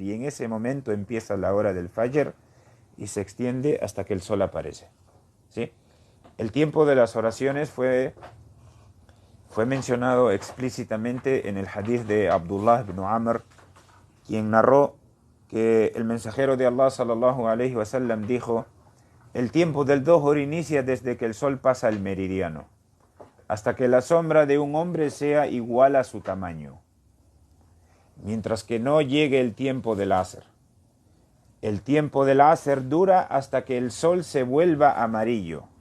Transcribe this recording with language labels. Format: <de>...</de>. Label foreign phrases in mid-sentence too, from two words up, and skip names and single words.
<es>Y en ese momento empieza la hora del Fajr y se extiende hasta que el sol aparece, ¿sí? El tiempo de las oraciones fue mencionado explícitamente en el hadith de Abdullah ibn Amr, quien narró que el mensajero de Allah</es> <ar>صلى الله عليه وسلم</ar> <es>dijo: el tiempo del Dhuhr inicia desde que el sol pasa el meridiano, hasta que la sombra de un hombre sea igual a su tamaño, mientras que no llegue el tiempo del Asr. El tiempo del Asr dura hasta que el sol se vuelva amarillo.</es>